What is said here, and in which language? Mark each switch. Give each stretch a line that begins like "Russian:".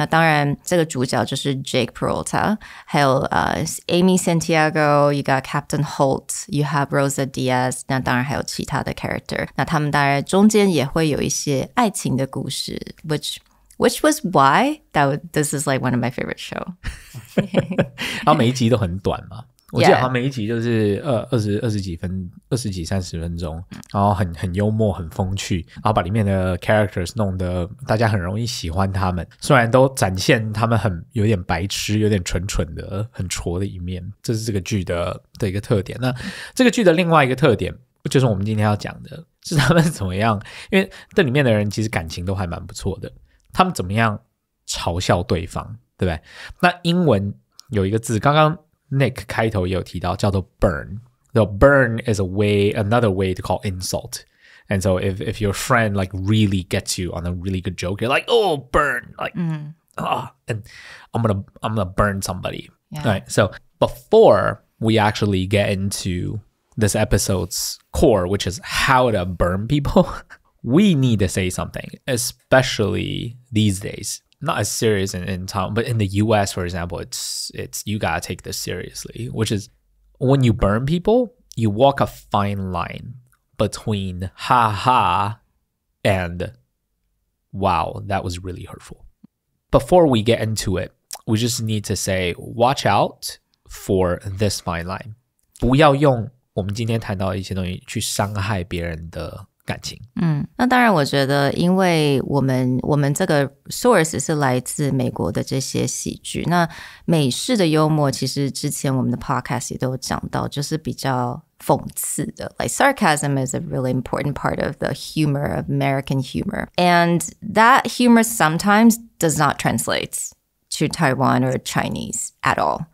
Chinese: 那当然这个主角就是 Jake Peralta, 还有Amy Santiago,
English: you got Captain Holt, you have Rosa Diaz,
Chinese: 那当然还有其他的 character. 那他们当然中间也会有一些爱情的故事
English: which was why this is like one of my favorite show.
Chinese: 然后每一集都很短嘛，我记得好像每一集就是二十几30分钟，然后很幽默很风趣，然后把里面的 characters 弄得大家很容易喜欢他们，虽然都展现他们有点白痴有点蠢的很挫的一面，这是这个剧的一个特点。那这个剧的另外一个特点就是我们今天要讲的是他们怎么样，因为这里面的人其实感情都还蛮不错的，他们怎么样嘲笑对方，对不对？那英文有一个字刚刚 Nick 开头也有提到叫做 burn.
English: So burn is another way to call insult. And so if your friend like really gets you on a really good joke, you're like, oh, burn, like and I'm gonna burn somebody. Yeah. All right, so before we actually get into this episode's core, which is how to burn people, we need to say something, especially these days. Not as serious in town, but in the US, for example, it's you gotta take this seriously, which is when you burn people, you walk a fine line between ha ha and wow, that was really hurtful. Before we get into it, we just need to say, watch out for this fine line.
Chinese: 不要用我们今天谈到的一些东西去伤害别人的感情。那当然我觉得因为我们这个 source 是来自美国的这些喜剧，那美式的幽默其实之前我们的 podcast 也都有讲到，就是比较讽刺的
English: like sarcasm is a really important part of the humor of American humor, and that humor sometimes does not translate to Taiwan or Chinese at all.